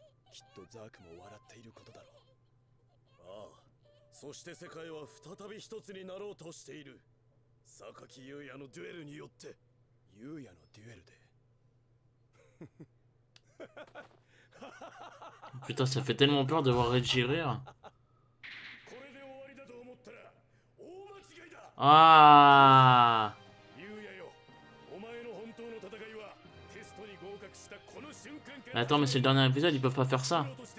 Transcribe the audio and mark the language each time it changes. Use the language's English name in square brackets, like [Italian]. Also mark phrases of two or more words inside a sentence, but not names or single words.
[Japanese] きっとザークも笑っていることだろう。ああ、そして世界は再び一つになろうとしている。榊優也のデュエルによって。優也のデュエルで。 [French] Putain, ça fait tellement peur de voir Reggie rire. Ah. Attends, mais c'est le dernier épisode, ils peuvent pas faire ça.